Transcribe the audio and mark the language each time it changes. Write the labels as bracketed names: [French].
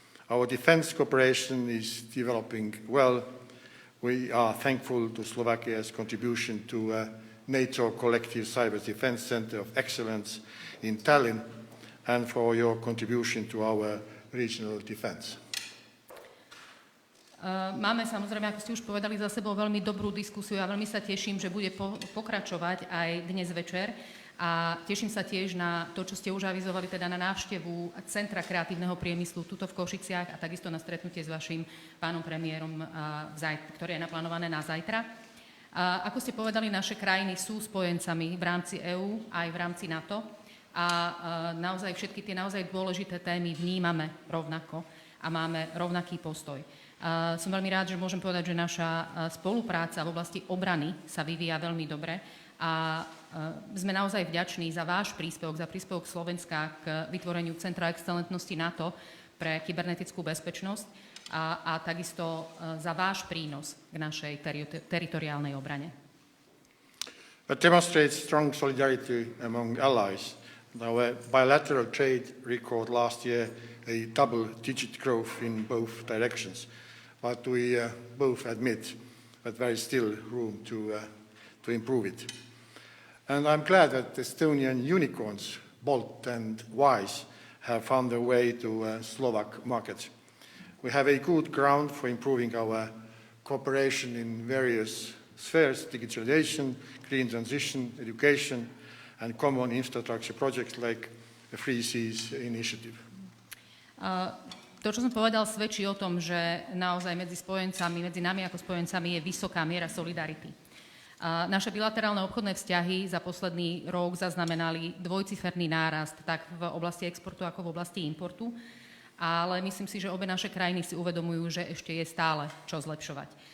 [English] Our defense cooperation is developing well. We are thankful to Slovakia's contribution to NATO Collective Cyber Defense Center of Excellence in Tallinn and for your contribution to our regional defense. [Slovak] Máme samozrejme, ako ste už povedali, za sebou veľmi dobrú diskusiu a veľmi sa teším, že bude pokračovať aj dnes večer. A teším sa tiež na to, čo ste už avizovali, teda na návštevu Centra kreatívneho priemyslu tuto v Košiciach a takisto na stretnutie s vašim pánom premiérom, ktoré je naplánované na zajtra. Ako ste povedali, naše krajiny sú spojencami v rámci EÚ aj v rámci NATO a naozaj všetky tie naozaj dôležité témy vnímame rovnako a máme rovnaký postoj. Som veľmi rád, že môžem povedať, že naša spolupráca v oblasti obrany sa vyvíja veľmi dobre a sme naozaj vďační za váš príspevok, za príspevok Slovenska k vytvoreniu Centra excelentnosti NATO pre kybernetickú bezpečnosť a takisto za váš prínos k našej teritoriálnej obrane. [English] That demonstrates strong solidarity among allies. Our bilateral trade record last year a double-digit growth in both directions. But we both admit that there is still room to improve it. And I'm glad that Estonian unicorns, Bolt and Wise, have found their way to Slovak markets. We have a good ground for improving our cooperation in various spheres: digitalization, green transition, education, and common infrastructure projects like the Free Seas Initiative. [Slovak] To, čo som povedal, svedčí o tom, že naozaj medzi nami ako spojencami je vysoká miera solidarity. Naše bilaterálne obchodné vzťahy za posledný rok zaznamenali dvojciferný nárast tak v oblasti exportu ako v oblasti importu, ale myslím si, že obe naše krajiny si uvedomujú, že ešte je stále čo zlepšovať.